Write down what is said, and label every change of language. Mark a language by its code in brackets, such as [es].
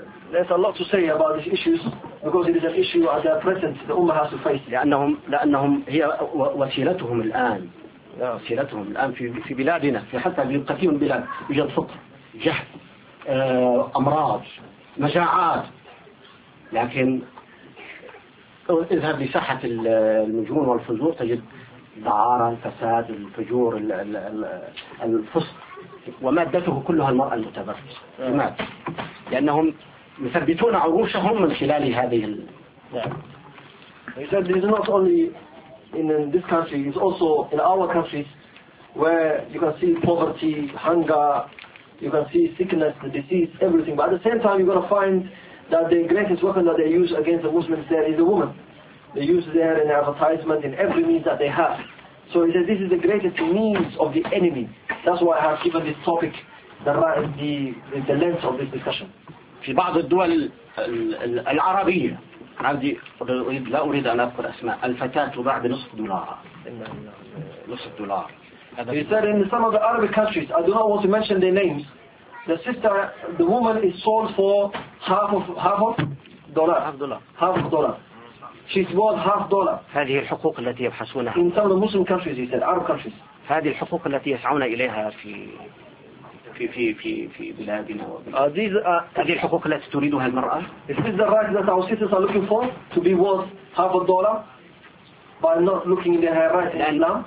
[en] There's a lot to say about these issues because it is an issue at the present the Ummah has to face. [ar] لأنهم هي وسيلتهم الآن. وسيلتهم الآن في بلادنا في حتى في كثير من البلاد يوجد فقر جهل أمراض مجاعات. لكن اذهب لساحة المجون والفجور تجد دعارة الفساد الفجور الفسق ومادته كلها المرأة المتبرجة. لماذا؟ لأنهم يثبتون عروشهم من خلال هذه ال. [en] He said this is not only in this country, it's also in our countries where you can see poverty, hunger, you can see sickness, the disease, everything. But at the same time, you're gonna find that the greatest weapon that they use against the Muslims there is the woman. They use there in advertisement in every means that they have. So he says this is the greatest means of the enemy. That's why I have given this topic the length of this discussion. [ar] في بعض الدول العربية عندي لا أريد أن أذكر أسماء الفتاة تباع بنصف دولار. نصف دولار. [en] He said in some of the Arabic countries, I do not want to mention their names, the sister, the woman is sold for half of dollar. She's worth half dollar. [ar] هذه الحقوق التي يبحثونها. [en] In some of the Muslim countries, he said, Arab countries. [ar] هذه الحقوق التي يسعون إليها في في في في في بلادنا. هذه الحقوق التي تريدها المرأة. [en] Is this the rights that our sisters are looking for to be worth half a dollar by not looking into her rights in Islam?